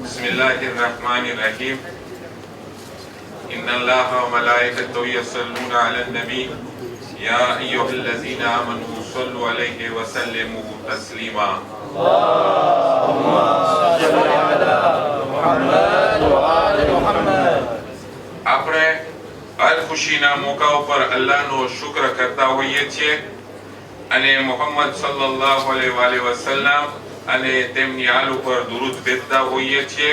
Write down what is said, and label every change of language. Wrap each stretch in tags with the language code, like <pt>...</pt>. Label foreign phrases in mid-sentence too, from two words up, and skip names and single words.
<ar>بسم الله الرحمن الرحيم إن الله وملائكته يصلون على النبي يا أيها الذين آمنوا صلوا عليه وسلموا تسليما.</ar> <gu>આપણે હર ખુશીના મોકા ઉપર અલ્લાહનો શુક્ર કરતા હોઈએ છીએ અને મુહમ્મદ</gu> <ar>صلى الله عليه وسلم</ar> <gu>અને તેમની હાલ ઉપર દુરૂદ ભેજતા હોઈએ છીએ।</gu>